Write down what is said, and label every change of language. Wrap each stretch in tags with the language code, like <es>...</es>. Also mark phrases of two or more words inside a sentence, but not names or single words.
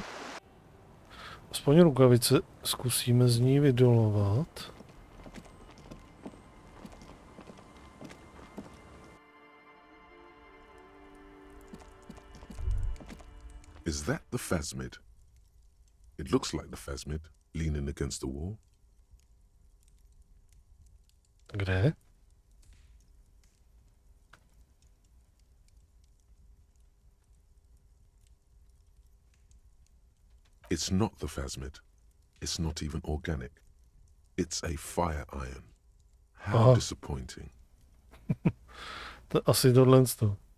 <cs>Aspoň rukavice zkusíme z ní vydolovat.</cs> <en>Is that the phasmid? It looks like the phasmid, leaning against the wall.</en> <cs>Kde?</cs> <en>It's not the phasmid. It's not even organic. It's a fire iron. How disappointing.</en> <cs>To asi tohle to.</cs>